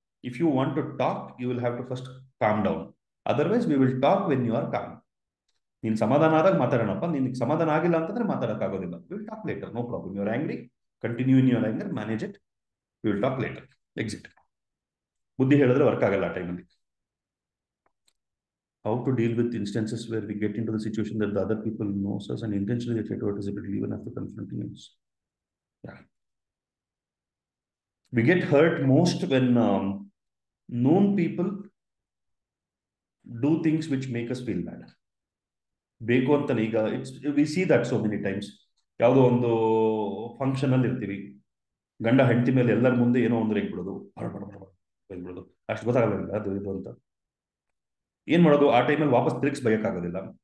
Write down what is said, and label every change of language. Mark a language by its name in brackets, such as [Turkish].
[English] If you want to talk, you will have to first calm down. Otherwise we will talk when you are calm. [Kannada] ನೀನು ಸಮಾಧಾನ ಆದಾಗ ಮಾತಾಡೋಣಪ್ಪ, ನಿನಗೆ ಸಮಾಧಾನ ಆಗಿಲ್ಲ ಅಂತಂದ್ರೆ ಮಾತಾಡೋಕ್ಕಾಗೋದಿಲ್ಲ. [English] Will talk later, no problem. You are angry, continue in your anger, manage it, will talk later, exit. [Kannada] ಬುದ್ಧಿ ಹೇಳಿದ್ರೆ work ಆಗಲ್ಲ ಆ ಟೈಮಲ್ಲಿ. [English] How to deal with instances where we get into the situation that the other people knows us and intentionally get favoritism even after confronting us. Yeah. We get hurt most when known people do things which make us feel bad. [Kannada] ಬೇಕು ಅಂತ ಈಗ [English] We see that so many times. [Kannada] ಯಾವುದೋ ಒಂದು function ಅಲ್ಲಿ ಇರ್ತೀವಿ, ಗಂಡ ಹೆಂಡತಿ ಮೇಲೆ ಎಲ್ಲರ ಮುಂದೆ ಏನೋ ಒಂದು ರೇಗ್ಬಿಡೋದು, ಬಿಡೋದು, ಅಷ್ಟು ಗೊತ್ತಾಗಲ್ಲ ಅದು ಇದು ಅಂತ. ಏನ್ ಮಾಡೋದು? ಆ ಟೈಮಲ್ಲಿ ವಾಪಸ್ ತಿರುಗಿಸ್ ಬಯಕಾಗೋದಿಲ್ಲ.